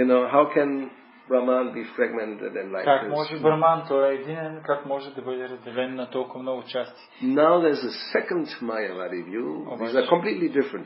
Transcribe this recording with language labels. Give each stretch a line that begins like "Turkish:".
English: How can Brahman be fragmented and like
Bulgarian: Как
English: this?
Bulgarian: може Брахман, той е единен, как може да бъде разделен на толкова много части?
English: Now there's a second Mayavadi view. These are completely different.